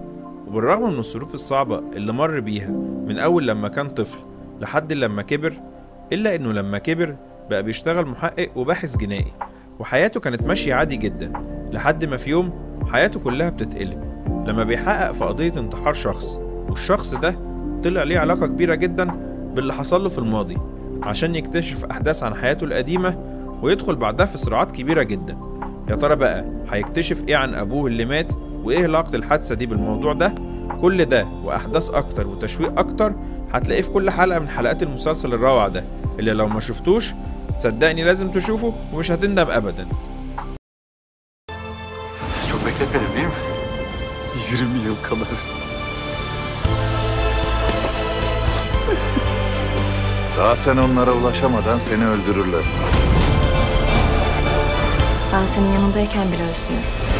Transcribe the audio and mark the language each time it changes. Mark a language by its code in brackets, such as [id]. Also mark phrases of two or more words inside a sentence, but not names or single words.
[ar] وبالرغم من الظروف الصعبة اللي مر بيها من أول لما كان طفل لحد لما كبر، إلا إنه لما كبر بقى بيشتغل محقق وباحث جنائي، وحياته كانت ماشية عادي جدا لحد ما في يوم حياته كلها بتتقلب لما بيحقق في قضية انتحار شخص، والشخص ده طلع ليه علاقة كبيرة جدا باللي حصل له في الماضي عشان يكتشف أحداث عن حياته القديمة ويدخل بعدها في صراعات كبيرة جدا. يا ترى بقى هيكتشف إيه عن أبوه اللي مات وإيه علاقة الحادثة دي بالموضوع ده؟ كل ده وأحداث أكتر وتشويق أكتر هتلاقيه في كل حلقة من حلقات المسلسل الروعة ده اللي لو ما شفتوش صدقني لازم تشوفه ومش هتندم أبدا. [tr] Çok bekletmedim değil mi? 20 yıl kadar. Daha sen onlara ulaşamadan seni öldürürler. Ben senin yanındayken bile özlüyorum.